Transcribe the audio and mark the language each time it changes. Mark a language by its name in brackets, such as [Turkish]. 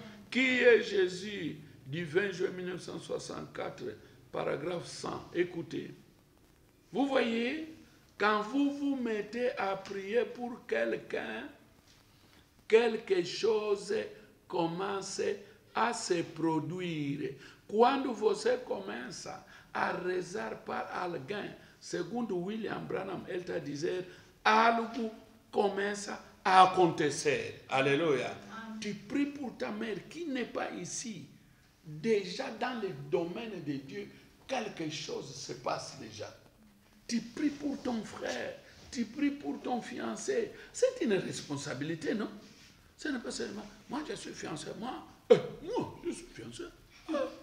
[French] Qui est Jésus du 20 juin 1964, paragraphe 100. Écoutez. Vous voyez, quand vous vous mettez à prier pour quelqu'un, quelque chose commence à se produire. [Portuguese] Quando você começa a rezar para alguém, segundo William Branham, ele está a dizer, algo começa a acontecer. [French] Alléluia. Tu pries pour ta mère qui n'est pas ici. Déjà dans le domaine de Dieu, quelque chose se passe déjà. Tu pries pour ton frère, tu pries pour ton fiancé. C'est une responsabilité, non? Ce n'est pas seulement, moi je suis fiancé, moi je suis fiancé. Moi.